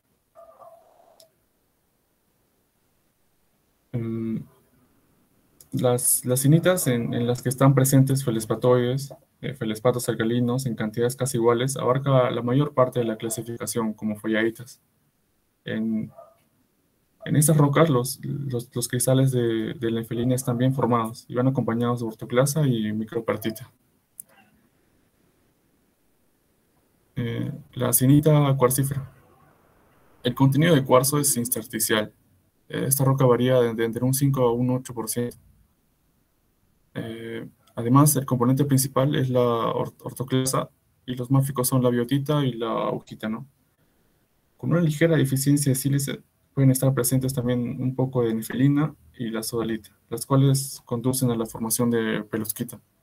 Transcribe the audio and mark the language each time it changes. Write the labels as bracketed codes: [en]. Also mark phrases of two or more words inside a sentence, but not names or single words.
[es] Mm, las sinitas en las que están presentes felespatoides, felespatos alcalinos en cantidades casi iguales, abarca la mayor parte de la clasificación como follaitas. En, en estas rocas los cristales de la nefelina están bien formados y van acompañados de ortoclasa y micropertita. La sinita cuarcífera. El contenido de cuarzo es intersticial. Esta roca varía de entre un 5 a un 8%. Eh, Además, el componente principal es la ortoclasa y los máficos son la biotita y la augita, ¿no? Con una ligera deficiencia de sílice pueden estar presentes también un poco de nefelina y la sodalita, las cuales conducen a la formación de pelusquita.